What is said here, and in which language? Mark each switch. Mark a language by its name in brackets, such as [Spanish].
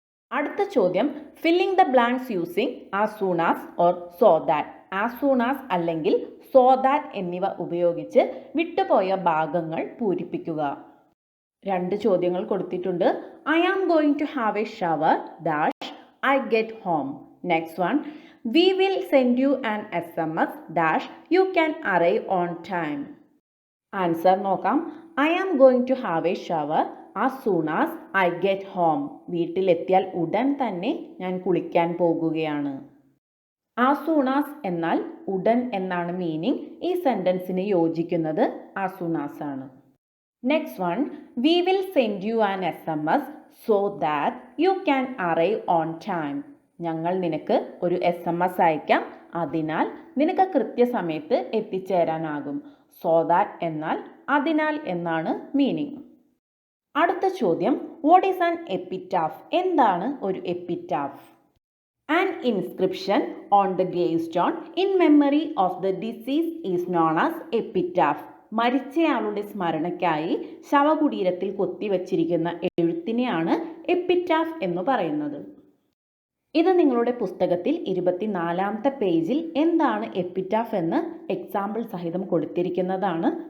[Malayalam] അടുത്ത ചോദ്യം, [English] Filling the blanks using as soon as or so that. [Malayalam] As soon as അല്ലെങ്കിൽ so that എന്നിവ ഉപയോഗിച്ച് വിട്ടുപോയ ഭാഗങ്ങൾ പൂരിപ്പിക്കുക. 2 ചോദ്യങ്ങൾ കൊടുത്തിട്ടുണ്ട്. [English] I am going to have a shower dash I get home. Next one, we will send you an SMS dash you can arrive on time. Answer നോക്കാം. I am going to have a shower as soon as I get home. [Malayalam] വീട്ടിലെത്തിയാൽ ഉടൻ തന്നെ ഞാൻ കുളിക്കാൻ പോകുകയാണ്. as soon as എന്നാൽ ഉടൻ എന്നാണ് meaning. ഈ സെന്റൻസിന് യോജിക്കുന്നത് as soon as ആണ്. [English] Next one, we will send you an SMS so that you can arrive on time. [Malayalam] ഞങ്ങൾ നിനക്ക് ഒരു SMS അയക്കാം, അതിനാൽ നിനക്ക് കൃത്യസമയത്ത് എത്തിച്ചേരാനാകും. so that എന്നാൽ അതിനാൽ എന്നാണ് മീനിങ്. അടുത്ത ചോദ്യം, [English] what is an epitaph? [Malayalam] എന്താണ് ഒരു epitaph? [English] An inscription on the gravestone in memory of the deceased is known as epitaph. [Malayalam] മരിച്ചയാളുടെ സ്മരണയ്ക്കായി ശവകുടീരത്തിൽ കൊത്തിവച്ചിരിക്കുന്ന എഴുത്തിനെയാണ് എപ്പിറ്റാഫ് എന്ന് പറയുന്നത്. ഇത് നിങ്ങളുടെ പുസ്തകത്തിൽ 24ാമത്തെ പേജിൽ എന്താണ് എപ്പിറ്റാഫ് എന്ന് എക്സാമ്പിൾ സഹിതം കൊടുത്തിരിക്കുന്നതാണ്.